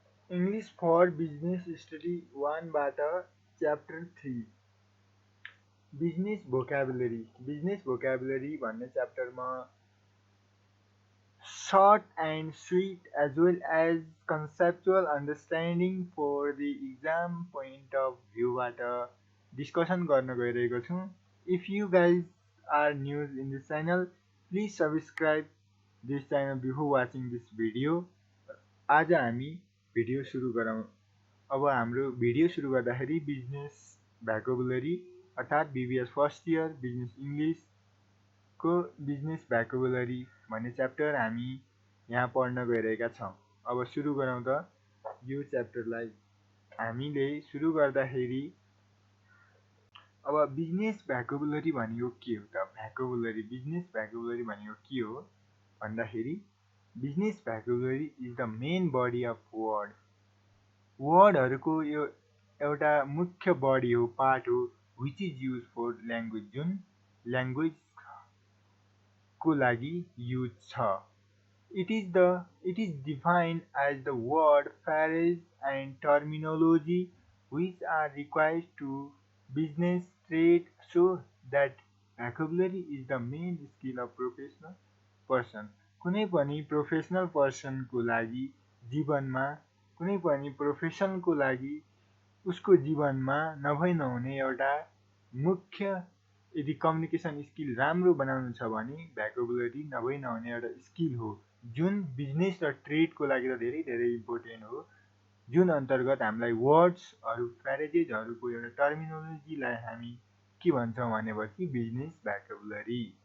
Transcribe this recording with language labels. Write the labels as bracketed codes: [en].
[ne] English for business study वानबाट chapter 3 business vocabulary भन्ने च्याप्टरमा [en] short and sweet as well as conceptual understanding for the exam point of view [ne] बाट discussion गर्न गइरहेको छौँ। [en] If you guys are new in this channel, please subscribe this channel before watching this video. [ne] आज हामी video सुरु गरौँ। अब हाम्रो भिडियो सुरु गर्दाखेरि बिजनेस भोकाबुलरी अर्थात् BBS first year business English को बिजनेस भोकाबुलरी भन्ने च्याप्टर हामी यहाँ पढ्न गइरहेका छौँ। अब सुरु गरौँ त यो च्याप्टरलाई। हामीले सुरु गर्दाखेरि अब बिजनेस भोकाबुलरी भनेको के हो त? बिजनेस भोकाबुलरी भनेको के हो भन्दाखेरि business vocabulary [en] is the main body of वर्डहरूको [ne] यो एउटा मुख्य बडी हो, पार्ट हो, [en] which is use for language, [ne] जुन ल्याङ्ग्वेज को लागि युज छ। [en] It is defined as the word, phrase and terminology which are required to business trade, so that vocabulary is the main skill of professional person. [ne] कुनै पनि professional पर्सनको लागि जीवनमा, कुनै पनि प्रोफेसनको लागि उसको जीवनमा नभई नहुने एउटा मुख्य, यदि कम्युनिकेसन स्किल राम्रो बनाउनु छ भने भोकाबुलरी नभई नहुने एउटा स्किल हो, जुन बिजनेस र ट्रेडको लागि त धेरै धेरै इम्पोर्टेन्ट हो, जुन अन्तर्गत हामीलाई वर्ड्सहरू, फ्रेजेजहरूको एउटा टर्मिनोलोजीलाई हामी के भन्छौँ भनेपछि बिजनेस भोकाबुलरी।